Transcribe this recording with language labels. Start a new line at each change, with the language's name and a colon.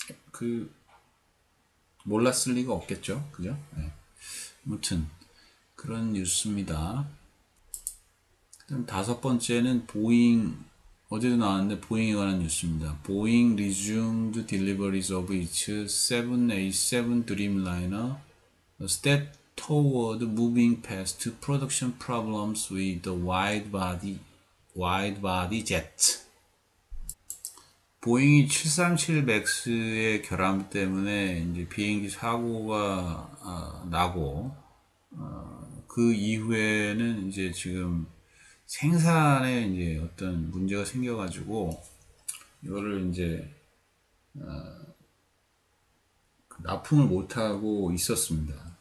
Korean: 그 몰랐을 리가 없겠죠, 그죠? 네. 아무튼 그런 뉴스입니다. 그다음 다섯 번째는 보잉 어제도 나왔는데 보잉에 관한 뉴스입니다.
English: 보잉 resumed deliveries of its 787 Dreamliner a step toward moving past production problems with the wide-body jet.
Korean: 보잉이 737 맥스의 결함 때문에 이제 비행기 사고가 나고 그 이후에는 이제 지금 생산에 이제 어떤 문제가 생겨가지고 이거를 이제 납품을 못하고 있었습니다.